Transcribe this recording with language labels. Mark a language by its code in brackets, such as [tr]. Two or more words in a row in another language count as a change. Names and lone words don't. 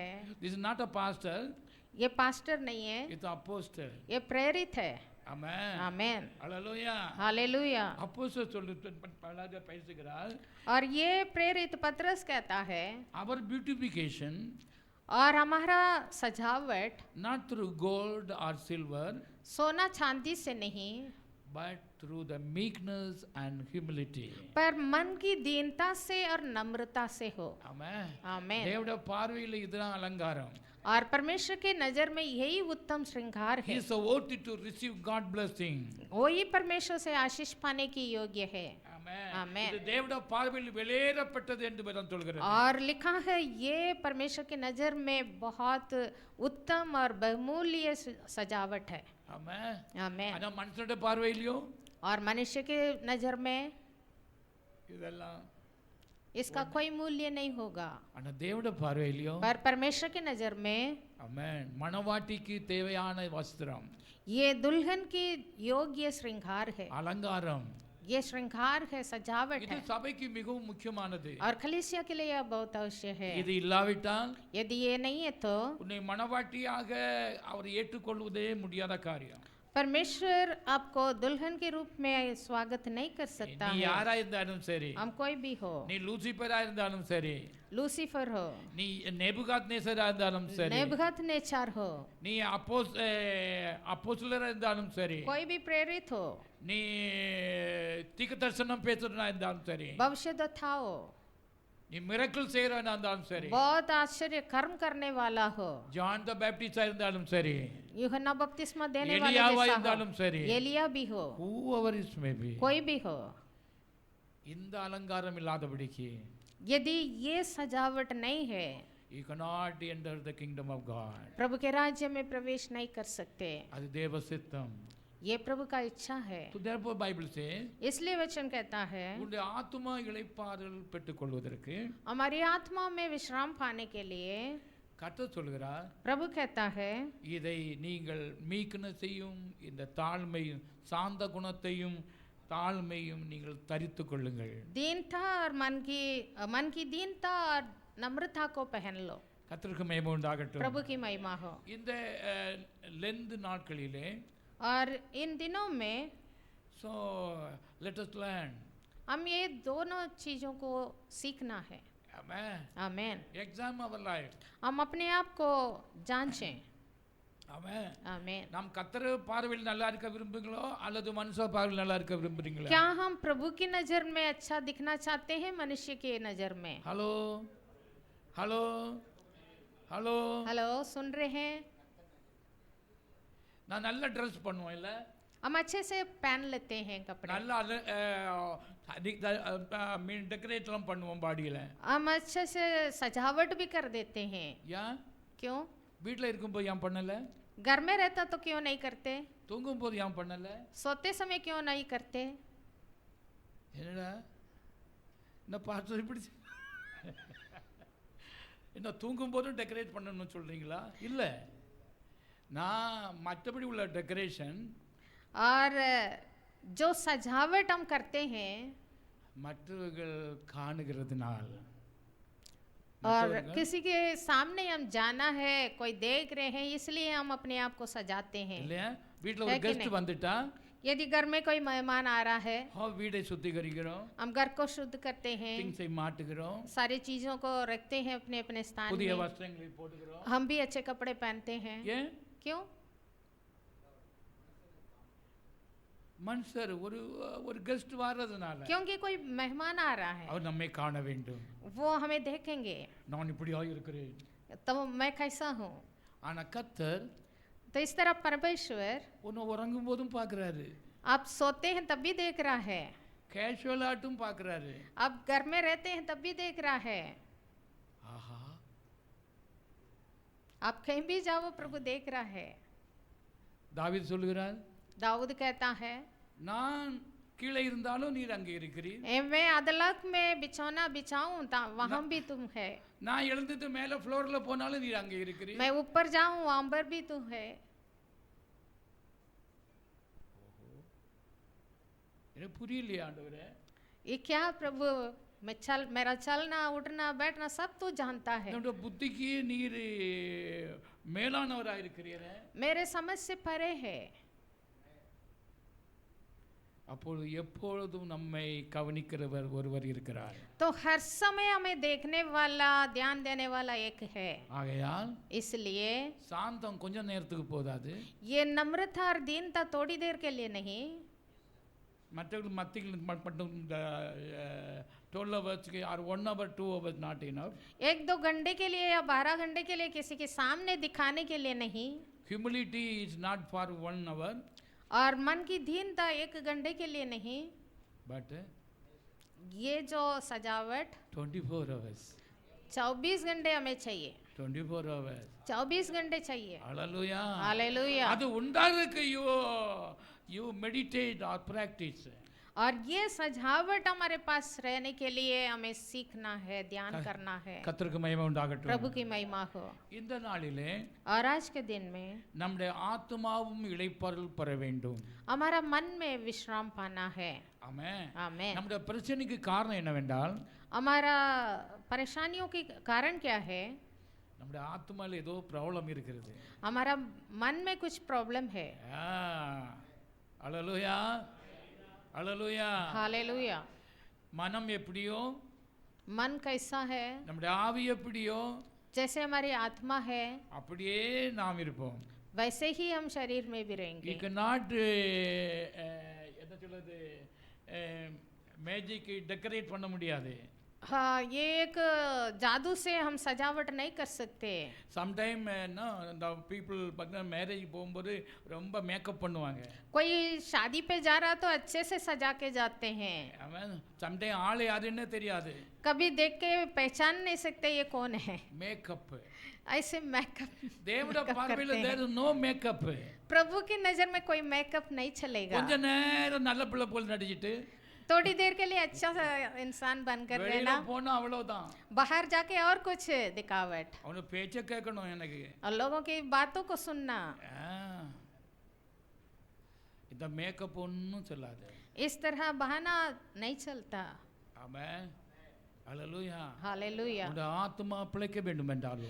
[en] this is not a pastor, [hi] ये पास्टर नहीं है, [en] it's an apostle. [hi] ये प्रेरित है। [ta] ஆமென். [hi] आमीन। [ta] ஹல்லேலூயா. [hi] हालेलुया। [ta] அப்போஸ்தலர் சொல்லிட்டு பேசுகிறார், [hi] और ये प्रेरित पत्रस कहता है, [en] our beautification [hi] और हमारा सजावट [en] not through gold or silver [hi] सोना चांदी से नहीं, [en] but through the meekness and humility. [hi] पर मन की दीनता से और नम्रता से हो। [en] Amen. [hi] आमेन। [ta] தேவனுடைய பார்வையில் இதுதான் அலங்காரம். [hi] और परमेश्वर के नजर में यही उत्तम श्रृंगार [en] He [hi] है। [en] is worthy to receive God blessing. [hi] वही परमेश्वर से आशीष पाने की योग्य है। [en] Amen. Amen. [ta] இது தேவனுடைய பார்வையில் வெளியேறப்பட்டது என்று வேதம் சொல்கிறது. [hi] और लिखा है ये परमेश्वर के नजर में बहुत उत्तम और बहुमूल्य सजावट है। [en] Amen. [hi] आमेन। [ta] ஆனா மனுஷனுடைய பார்வையிலோ [hi] और मनुष्य के नजर में [ta] இதெல்லாம் [hi] इसका कोई मूल्य नहीं होगा, [ta] ஆனா தேவனுடைய பார்வையிலோ [hi] पर परमेश्वर की नजर में [ta] ஆமென் மணவாட்டிக்கு தேவையான வஸ்திரம் [hi] ये दुल्हन की योग्य श्रृंगार है, [ta] அலங்காரம் [hi] ये श्रृंगार है, सजावट [ta] இது [hi] है। [ta] சபைக்கு மிகவும் முக்கியமானது. [hi] और कलीसिया के लिए यह बहुत अवश्य है। [ta] இது இல்லாவிட்டால் [hi] यदि ये नहीं है तो [ta] உன்னை மணவாட்டியாக அவர் ஏற்றுக்கொள்வதே முடியாத காரியம். [hi] परमेश्वर आपको दुल्हन के रूप में स्वागत नहीं कर सकता [ta] நீ [hi] है। [ta] யாரா இருந்தாலும் சரி, [hi] हम कोई भी हो, [ta] நீ லூசிபரா இருந்தாலும் சரி, [hi] लूसीफर हो, [ta] நீ நேபுகாத்நேசரா இருந்தாலும் சரி, [hi] नेबुकदनेस्सर हो, [ta] நீ அப்போஸ்தலரா இருந்தாலும் சரி, [hi] कोई भी प्रेरित हो, [ta] நீ தீர்க்கதரிசனம் பேசுறவனா இருந்தாலும் சரி, [hi] भविष्यद्वक्ता हो, [ta] நீ மிரக்கிள் செய்யறவனா இருந்தாலும் சரி, [hi] बहुत आश्चर्य कर्म करने वाला हो, [ta] ஜான் த பேப்டிஸ்டா இருந்தாலும் சரி, [hi] यूहन्ना बपतिस्मा देने वाले [ta] எலியாவா [hi] जैसा [ta] இருந்தாலும் சரி, [hi] हो, एलिया भी हो, [en] whoever it may be, [hi] कोई भी हो, [ta] இந்த அலங்காரம் இல்லாதபடிக்கு [hi] यदि ये सजावट नहीं है, [en] you cannot enter the kingdom of God. [hi] प्रभु के राज्य में प्रवेश नहीं कर सकते। [ta] அது தேவ சித்தம். [hi] ये प्रभु का इच्छा है। [en] So therefore Bible says [hi] इसलिए वचन कहता है [ta] உன்னுடைய ஆத்துமா இளைப்பாறுதல் பெற்றுக்கொள்வதற்கு हमारी आत्मा में विश्राम पाने के लिए கர்த்தர் சொல்கிறார், [hi] प्रभु कहता है [ta] இதை நீங்கள் மீக்னஸையும் இந்த தாழ்மையும் சாந்த குணத்தையும் தாழ்மையும் நீங்கள் தரித்துக் கொள்ளுங்கள். [hi] दीनता और मन की दीनता और नम्रता को पहन लो। [ta] கர்த்தருக்கு மகிமை உண்டாகட்டும். [hi] प्रभु की महिमा हो। [ta] இந்த லெந்து நாட்களிலே [hi] और इन दिनों में [en] so let us learn. [hi] हम ये दोनों चीजों को सीखना है। [en] Amen. [hi] आमेन। [en] Examine our life. [hi] हम अपने आप को जांचें। [en] Amen. [hi] आमेन। [ta] நாம் கர்த்தர் பார்வையில் நல்லா இருக்க விரும்புகிறீங்களோ அல்லது மனுஷ பார்வையில் நல்லா இருக்க விரும்புறீங்களா? [hi] क्या हम प्रभु की नजर में अच्छा दिखना चाहते हैं मनुष्य की नजर में? [en] hello hello hello [hi] हेलो, सुन रहे हैं? [ta] நான் நல்ல ட்ரெஸ் பண்ணுவேன் இல்ல, हम अच्छे से पहन लेते हैं कपड़े, நல்ல டெக்கரேட்லாம் பண்ணுவோம் பாடியில. हम अच्छे से सजावट भी कर देते हैं। ஏன் क्यों? வீட்டில் இருக்கும்போது ஏன் பண்ணல, घर में रहता तो क्यों नहीं करते? தூங்கும்போது ஏன் பண்ணல? सोते समय क्यों नहीं करते? என்னடா என்ன பார்த்து இப்படி என்ன தூங்கும்போதும் டெக்கரேட் பண்ணணும்னு சொல்றீங்களா? இல்லை, நான் மற்றபடி உள்ள டெக்கரேஷன் [hi] और जो सजावट हम करते हैं [ta] மற்றவர்கள் காணுகிறதுனால் [hi] और किसी के सामने हम जाना है, कोई देख रहे हैं, इसलिए हम अपने आप को सजाते हैं। [ta] இல்லையா? வீட்டில் ஒரு [hi] है कि [ta] கெஸ்ட் [hi] नहीं? [ta] வந்துட்டா [hi] यदि घर में कोई मेहमान आ रहा है, [ta] வீடை சுத்திகரிக்கிறோம், [hi] हम घर को शुद्ध करते हैं, [ta] திங்ஸை மாட்டுகிறோம், [hi] सारी चीजों को रखते हैं अपने अपने स्थान [ta] புதிய [hi] में, [ta] வஸ்திரங்களை போடுகிறோம். [hi] हम भी अच्छे कपड़े पहनते हैं। [ta] ஏன் [hi] क्यों? [ta] மனுஷர் ஒரு ஒரு கெஸ்ட் வர்றதுனால क्योंकि कोई मेहमान आ रहा है, அவர் நம்மை காண வேண்டும். वो हमें देखेंगे நான் இப்படியா இருக்கிறேன். [hi] तो मैं कैसा हूँ। [ta] ஆனா கர்த்தர் [hi] तो इस तरह परमेश्वर [ta] உன்னை உறங்கும் போதும் பார்க்கறாரு, [hi] आप सोते हैं तब भी देख रहा है, [ta] கேஷுவல் ஆட்டும் பார்க்கறாரு. [hi] आप घर में रहते हैं तब भी देख रहा है, [ta] ஆஹா, [hi] आप कहीं भी जाओ प्रभु देख रहा है। [ta] தாவீது சொல்லுகிறார், [hi] दाऊद कहता है [ta] நான் கீழே இருந்தாலும் நீர் அங்கே இருக்கிறீர், [hi] मैं अदलक में बिछौना बिछाऊं वहां भी तुम है, [ta] நான் எழுந்துட்டு மேலே ஃப்ளோர்ல போனாலும் நீர் அங்கே இருக்கிறீர். [hi] मैं ऊपर जाऊं वहां पर भी तुम है। [ta] எனக்கு புரியலையா ஆண்டவரே? [hi] ये क्या प्रभु, मेरा चलना उठना बैठना सब तो जानता है, [ta] என்னோட புத்திக்கு நீர் மேலானவராக இருக்கிறீரே. [hi] मेरे समझ से परे है। [ta] அப்பொழுது எப்பொழுதும் நம்மை கவனிக்கிறவர் ஒருவர் இருக்கிறார். [hi] तो हर समय हमें देखने वाला, ध्यान देने वाला एक है। [ta] ஆகையால் [hi] इसलिए [ta] சாந்தம் கொஞ்ச நேரத்துக்கு போதாது, [hi] ये नम्रता और दीनता थोड़ी देर के लिए नहीं, [ta] மற்றவர்கள் மத்தியில் மட்டும் இந்த [en] 12 hours और 1 hour 2 hours not enough. [hi] 1-2 घंटे के लिए या 12 घंटे के लिए किसी के सामने दिखाने के लिए नहीं, [en] Humility is not for 1 hour, [hi] और मन की दीनता 1 घंटे के लिए नहीं, [en] but [hi] ये जो सजावट [en] 24 hours. [hi] 24 घंटे हमें चाहिए, [en] 24 hours. [hi] 24 घंटे चाहिए। [en] Hallelujah. [hi] हालेलुया। [ta] அது உண்டாகிறதுக்கு [en] you meditate or practice. [hi] और ये सजावट हमारे पास रहने के लिए हमें सीखना है, ध्यान करना है। [ta] கர்த்தருக்கு மகிமை உண்டாகட்டும். [hi] प्रभु की महिमा हो। [ta] இந்த நாளிலே [hi] और आज के दिन में [ta] நம்முடைய ஆத்துமாவும் இளைப்பாறுதல் பெற வேண்டும். [hi] हमारा मन में विश्राम पाना है। [ta] ஆமென். [hi] आमेन। [ta] நம்முடைய பிரச்சனைக்கு காரணம் என்னவென்றால் [hi] हमारा परेशानियों के कारण क्या है? [ta] நம்முடைய ஆத்துமால ஏதோ ப்ராப்ளம் இருக்கிறது. [hi] हमारा मन में कुछ प्रॉब्लम है। [ta] ஹalleluya. ஹalleluya. [hi] हालेलुया। [ta] மனம் எப்படியோ मन कैसा है, நம்முடைய ஆவி எப்படியோ जैसे हमारी आत्मा है அப்படியே நாம் இருப்போம். [hi] वैसे ही हम शरीर में भी [en] You [hi] रहेंगे। [ta] cannot என்ன சொல்றது [en] magic decorate [ta] பண்ண முடியாது. [hi] हाँ, ये एक जादू से हम सजावट नहीं कर सकते। [ta] சம்டைம் இந்த பீப்புள் பார்த்தா மேரேஜ் போகும்போது ரொம்ப மேக்கப் பண்ணுவாங்க. [hi] कोई शादी पे जा रहा तो अच्छे से सजा के जाते हैं। [ta] அவன் சம்டைம் ஆள் யாருன்னு தெரியாது. [hi] कभी देख के पहचान नहीं सकते ये कौन है। [ta] மேக்கப் [hi] ऐसे मेकअप [ta] தேவனுடைய பார்வையில் [hi] करते हैं। [en] there no makeup. [hi] प्रभु की नजर में कोई मेकअप नहीं चलेगा। [ta] கொஞ்ச நேரம் நல்ல பிள்ளை போல் நடிச்சிட்டு [hi] थोड़ी देर के लिए अच्छा सा इंसान बनकर [ta] வெளியில [hi] रहना, [ta] போனா அவ்வளவுதான். [hi] बाहर जाके और कुछ दिखावट, [ta] அவனு பேச்ச கேட்கணும் எனக்கு. [hi] और लोगों की बातों को सुनना। [ta] இந்த மேக்கப் ஒன்றும் சொல்லாது. [hi] इस तरह बहाना नहीं चलता। [ta] ஆமென். ஹalleluya. [hi] हालेलुया। [ta] உங்க ஆத்துமா பிழைக்க வேண்டும் என்றாலும்